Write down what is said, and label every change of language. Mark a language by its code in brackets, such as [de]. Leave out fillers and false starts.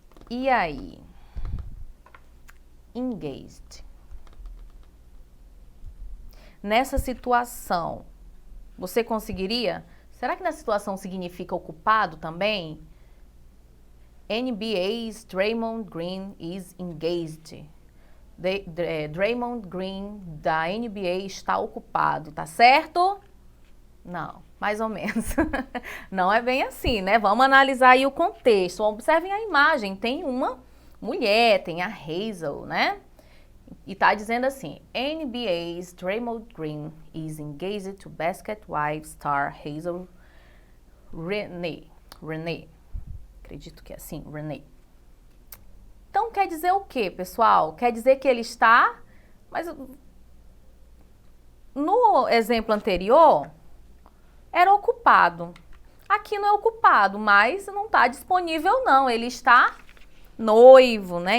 [pt] E aí? Engaged. Nessa situação, você conseguiria? Será que nessa situação significa ocupado também? [en] NBA's Draymond Green is engaged. [pt] Draymond Green da NBA está ocupado, tá certo? Não, mais ou menos. Não é bem assim, né? Vamos analisar aí o contexto. Observem a imagem, tem uma mulher, tem a Hazel, né? E tá dizendo assim, [en] NBA's Draymond Green is engaged to basket wife star Hazel Renee. [pt] Acredito que é assim, Renee. Então quer dizer o quê, pessoal? Quer dizer que ele está, mas no exemplo anterior era ocupado. Aqui não é ocupado, mas não está disponível não, ele está noivo, né?